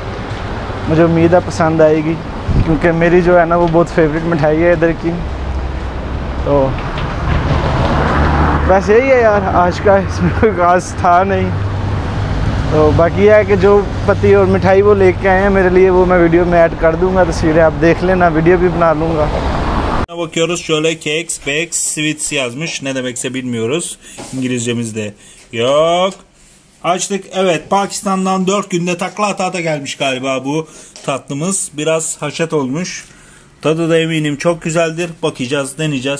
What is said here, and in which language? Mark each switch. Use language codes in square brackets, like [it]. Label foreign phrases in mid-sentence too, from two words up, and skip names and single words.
[ur] مجھے امید ہے پسند آئے گی، کیونکہ میری جو ہے نا وہ بہت فیورٹ مٹھائی ہے ادھر کی. تو بس یہی ہے یار، آج کا اس میں کوئی خاص تھا نہیں. تو باقی ہے کہ جو پتی اور مٹھائی وہ لے کے آئے ہیں میرے لیے، وہ میں ویڈیو میں ایڈ کر دوں گا، تصویریں آپ دیکھ لینا، ویڈیو بھی بنا لوں گا. [tr] Bakıyoruz şöyle [en] cakes, bakes, sweets [tr] yazmış. Ne demekse bilmiyoruz. İngilizcemizde yok. Açtık. Evet, Pakistan'dan 4 günde takla ata gelmiş galiba bu tatlımız. Biraz haşet olmuş. Tadı da eminim çok güzeldir. Bakacağız, deneyeceğiz.